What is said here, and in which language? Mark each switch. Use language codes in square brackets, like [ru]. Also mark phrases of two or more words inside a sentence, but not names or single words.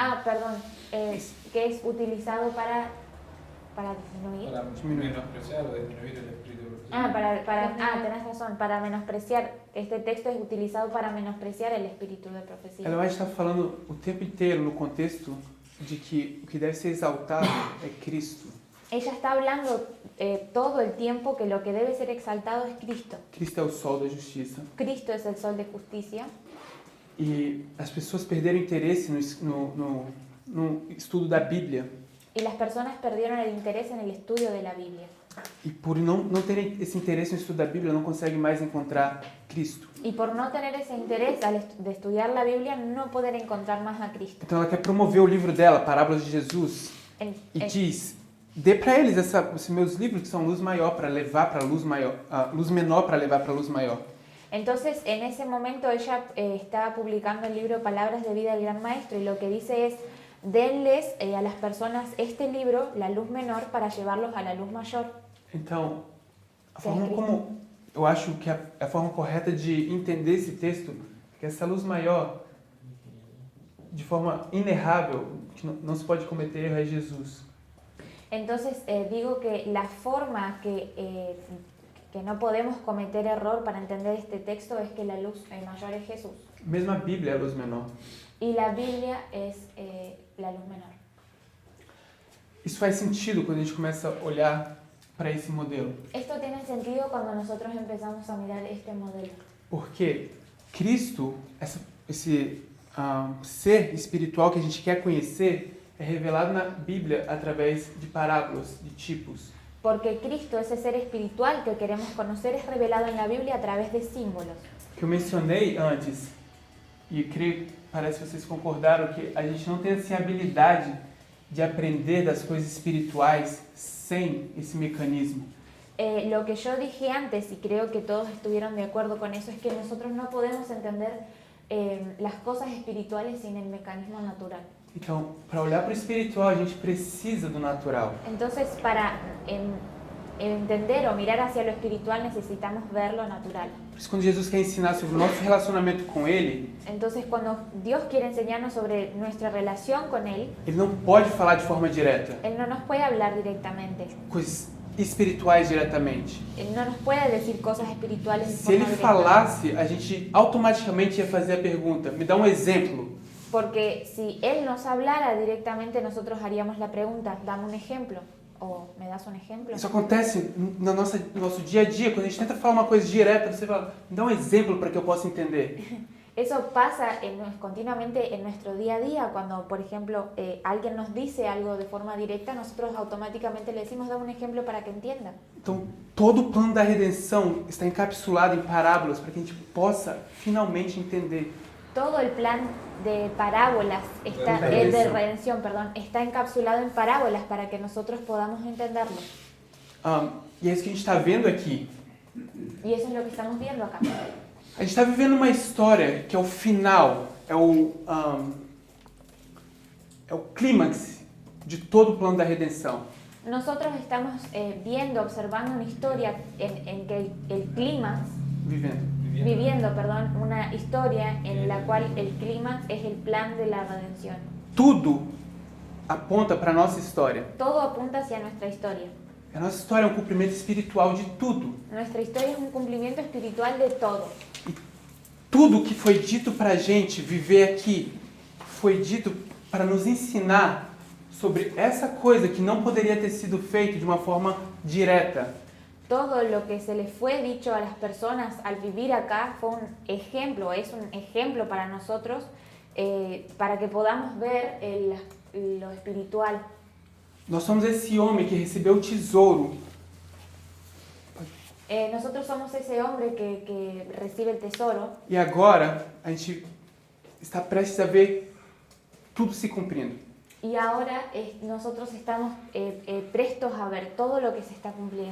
[es] perdón, que es utilizado para disminuir. Para menospreciar o disminuir el espíritu de profecía. Tenés razón, para menospreciar. Este texto es utilizado para menospreciar el espíritu de profecía. [pt] ela vai estar falando o tempo inteiro no contexto de que o que deve ser exaltado é Cristo. [es] Ella está hablando todo el tiempo que lo que debe ser exaltado es Cristo. [pt] Cristo é o sol da justiça. [es] Cristo es el sol de justicia. [pt] E as pessoas perderam interesse no estudo da Bíblia. [es] Y las personas perdieron el interés en el estudio de la Biblia. [pt] E por não terem esse interesse no estudo da Bíblia, não conseguem mais encontrar Cristo. [es] Y por no tener ese interés de estudiar la Biblia, no poder encontrar más a Cristo. [pt] Então ela quer promover o livro dela, Parábolas de Jesus, e diz: dê para eles esses meus livros que são luz maior para levar para luz maior, luz menor para levar para luz maior. [es] Entonces, en ese momento ella está publicando el libro Palabras de Vida del Gran Maestro y lo que dice es, denles a las personas este libro, la luz menor, para llevarlos a la luz mayor. [pt] Então, a forma como eu acho que a forma correta de entender esse texto é que essa luz maior, de forma inerrável, que não se pode cometer erro, é Jesus. [es] Entonces, digo que la forma que no podemos cometer error para entender este texto es que la luz mayor es Jesús. [pt] Mesmo a Bíblia é a luz menor. [es] Y la Biblia es la luz menor. [pt] Isso faz sentido quando a gente começa a olhar para esse modelo. [es] Esto tiene sentido cuando nosotros empezamos a mirar este modelo. [pt] Porque Cristo, esse ser espiritual que a gente quer conhecer, é revelado na Bíblia através de parábolas, de tipos. [es] Porque Cristo, ese ser espiritual que queremos conocer, es revelado en la Biblia a través de símbolos. [pt] Que eu mencionei antes, e creio, parece que vocês concordaram, que a gente não tem assim, a habilidade de aprender das coisas espirituais sem esse mecanismo. [es] Lo que yo dije antes, y creo que todos estuvieron de acuerdo con eso, es que nosotros no podemos entender las cosas espirituales sin el mecanismo natural. [pt] Então, para olhar para o espiritual, a gente precisa do natural. [es] Entonces, para entender o mirar hacia lo espiritual, necesitamos ver lo natural. [pt] Por isso, quando Jesus quer ensinar sobre o nosso relacionamento com Ele, [es] Entonces, cuando Dios quiere enseñarnos sobre nuestra relación con Él, [pt] Ele não pode falar de forma direta, [es] Él no nos puede hablar directamente. [pt] coisas espirituais diretamente. [es] Él no nos puede decir cosas espirituales de [pt] Se Ele [es] forma directa. [pt] falasse, a gente automaticamente ia fazer a pergunta, me dá um exemplo. [es] Porque si Él nos hablara directamente, nosotros haríamos la pregunta, dame un ejemplo, o me das un ejemplo. [pt] Isso acontece no nosso dia a dia, quando a gente tenta falar uma coisa direta, você fala, me dá um exemplo para que eu possa entender. [es] Eso pasa continuamente en nuestro día a día, cuando, por ejemplo, alguien nos dice algo de forma directa, nosotros automáticamente le decimos, dame un ejemplo para que entienda. [pt] Então, todo o plano da redenção está encapsulado em parábolas para que a gente possa finalmente entender. [es] Todo el plan de parábolas, de redención, perdón, está encapsulado en parábolas para que nosotros podamos entenderlo. [pt] E é isso que a gente está vendo aqui. [es] Y eso es lo que estamos viendo acá. [pt] A gente está vivendo uma história que é o final, é o clímax de todo o plano da redenção. [es] Nosotros estamos viendo, observando una historia en que el clímax, viviendo, perdón, una historia en la cual el clímax es el plan de la redención. [pt] Tudo aponta para a nossa história. [es] Todo apunta hacia nuestra historia. [pt] A nossa história é um cumprimento espiritual de tudo. [es] Nuestra historia es un cumplimiento espiritual de todo. [pt] Tudo que foi dito para a gente viver aqui foi dito para nos ensinar sobre essa coisa que não poderia ter sido feito de uma forma direta. [es] Todo lo que se les fue dicho a las personas al vivir acá fue un ejemplo, es un ejemplo para nosotros, para que podamos ver lo espiritual. [pt] Nós somos esse homem que recebeu o tesouro. [es] Nosotros somos ese hombre que recibe el tesoro. [pt] E agora a gente está prestes a ver tudo se cumprindo. [es] Y ahora nosotros estamos prestos a ver todo lo que se está cumpliendo.